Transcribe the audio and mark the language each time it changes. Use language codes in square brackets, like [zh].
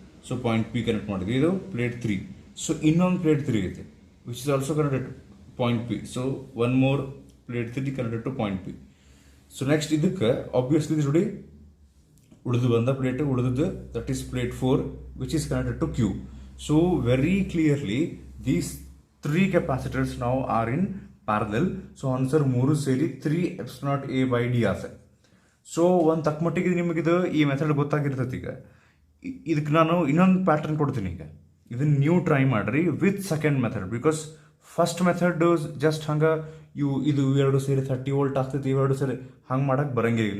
[en] So point P connect ಮಾಡಿದ್ವಿ, ಇದು plate 3. So ಇನ್ನೊಂದು ಪ್ಲೇಟ್ 3 ಐತಿ which is also connected point P. So one more plate 3 connected to point P. So next ಇದಕ್ಕೆ obviously [kn] ಜೋಡಿ ಉಳಿದು ಬಂದ ಪ್ಲೇಟ್ ಉಳಿದದ್ದು, [en] That is plate 4 which is connected to Q. So very clearly these 3 capacitors now are in parallel. [kn] So answer 3 ಸೇರಿ 3 epsilon A/d ಆಸೆ. So ಒಂದು ತಕ್ಕಮಟ್ಟಿಗೆ ನಿಮಗಿದು ಈ ಮೆಥಡ್ ಗೊತ್ತಾಗಿರ್ತೈತಿ. ಈಗ ಇದಕ್ಕೆ ನಾನು ಇನ್ನೊಂದು ಪ್ಯಾಟರ್ನ್ ಕೊಡ್ತೀನಿ. ಈಗ ಇದನ್ನ ನೀವು ಟ್ರೈ ಮಾಡಿರಿ with second method, because first method just ಹಂಗೆ ಇದು ಎರಡು ಸೇರಿ 30 ವೋಲ್ಟ್ ಆಗ್ತೈತಿ, ಇವೆರಡು ಸೇರಿ ಹಂಗೆ ಮಾಡಕ್ಕೆ ಬರಂಗಿಲ್ಲ.